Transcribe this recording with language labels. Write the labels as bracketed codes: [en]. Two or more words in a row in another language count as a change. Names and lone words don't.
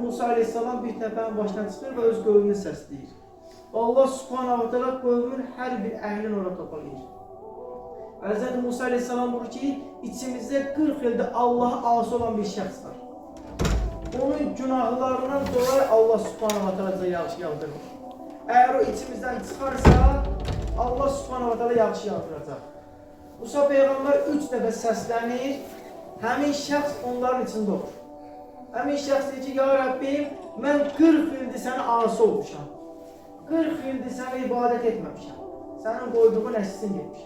[az] Musa Aleyhisselam bir təpənin başına çıxır və öz qövmünü səsləyir. [ar] الله سبحانه وتعالى [az] qövmün hər bir əhlini orada toplayır. Hz. Musa Aleyhisselam buyurur ki, içimizdə 40 ildə Allah'a asi olan bir şəxs var. Onun günahlarından dolayı [ar] الله سبحانه وتعالى [az] yağış yağdırır. [tr] Eğer o içimizden çıkarsa [ar] الله سبحانه وتعالى [tr] yağış yağdıracaq. [az] Musa Peyğəmbər 3 dəfə səslənir, həmin şəxs onların içində olur. Həmin şəxs deyir ki, ya Rabbim, mən 40 ildir sənə asi olmuşam. 40 ildir sənə ibadət etməmişəm. Sənin qoyduğun əssin getmişəm.